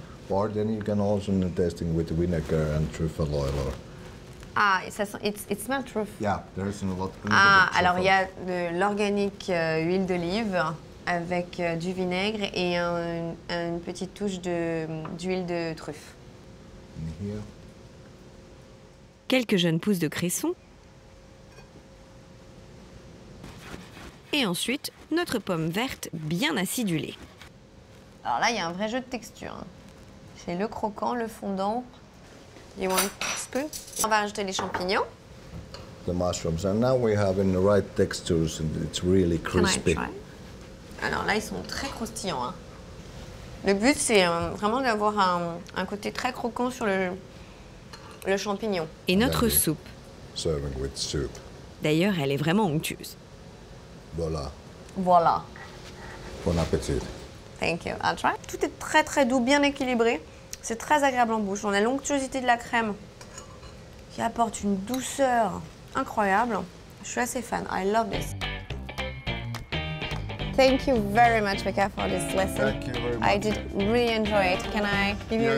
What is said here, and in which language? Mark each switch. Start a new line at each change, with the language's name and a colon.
English: Or then you can also tasting with vinegar and truffle oil. Or... Ah,
French: ça sent,
English: it smells truff. Yeah, there's a lot.
French: Ah, alors il y a de l'organique huile d'olive avec du vinaigre et une petite touche d'huile de truffe.
English: Here.
French: Quelques jeunes pousses de cresson. Et ensuite, notre pomme verte bien acidulée. Alors là, il y a un vrai jeu de texture. Hein. C'est le croquant, le fondant.
English: You want a spoon?
French: On va rajouter les champignons.
English: The mushrooms, and now we have in the right textures, and it's really crispy. Can I try?
French: Alors là, ils sont très croustillants. Hein. Le but, c'est vraiment d'avoir un côté très croquant sur le champignon. Et notre Maggi. soupe.
English: Serving with soup.
French: D'ailleurs, elle est vraiment onctueuse. Voila. Voilà. Bon appétit.
English: Thank you. I'll try.
French: Tout est très très doux, bien équilibré. C'est très agréable en bouche. On a l'onctuosité de la crème qui apporte une douceur incroyable. Je suis assez fan.
English: I love this. Thank you very much, Becca, for this lesson. Thank you very much. I did really enjoy it. Can I give you a